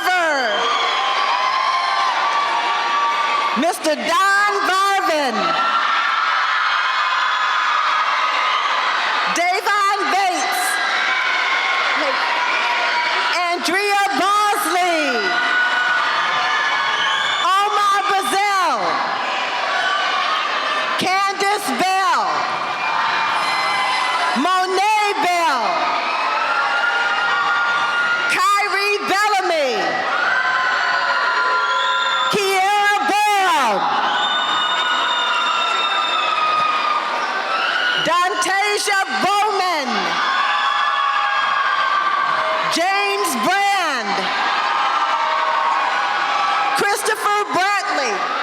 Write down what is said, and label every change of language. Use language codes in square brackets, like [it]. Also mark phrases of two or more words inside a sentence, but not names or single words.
[en] Cooper. Mr. Don Varvin. Davon Bates. Andrea Bosley. Omar Bazell. Candace Bell. Monet Bell. Kyrie Bellamy. Kiera Bell. Dantasia Bowman. James Brand. Christopher Brantley.